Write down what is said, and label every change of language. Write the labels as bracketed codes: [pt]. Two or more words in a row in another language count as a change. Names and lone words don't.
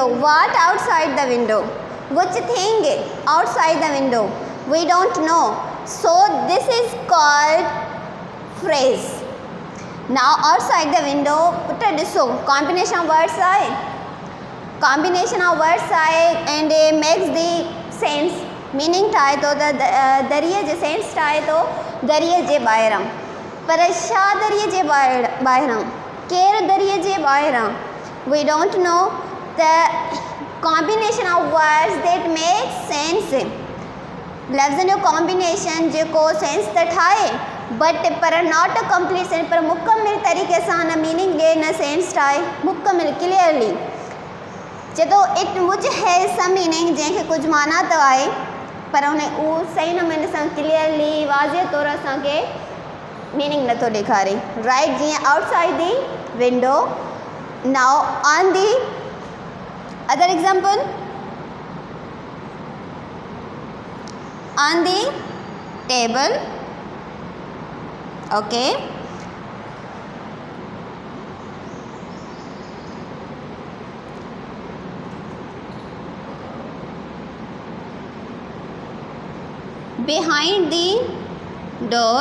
[en] What outside the window? Which thing outside the window? We don't know. So this is called phrase. Now outside the window, put ॾिसो combination of words आहे. Combination of words आहे and it makes the sense. [sd] Meaning ठाहे थो त दरिए जे सेंस ठाहे थो दरिए जे ॿाहिरां. पर छा दरिए जे ॿाहिरां? केरु दरिए जे ॿाहिरां? [en] We don't know. The combination of words that make sense. [sd] लफ़्ज़नि जो कॉम्बिनेशन जेको सेंस त ठाहे बट पर [en] not a complete sense, [sd] पर मुकमिल तरीक़े सां न मीनिंग ॾिए न सेंस ठाहे. मुकमिल क्लियरली चए थो [en] it which has some meaning, [sd] जंहिंखे कुझु माना त आहे पर उन उहो सही नमूने सां क्लियरली वाज़े तौर असांखे मीनिंग नथो ॾेखारे. [en] Right, जीअं outside the window. Now on the other example, on the table. Okay, behind the door.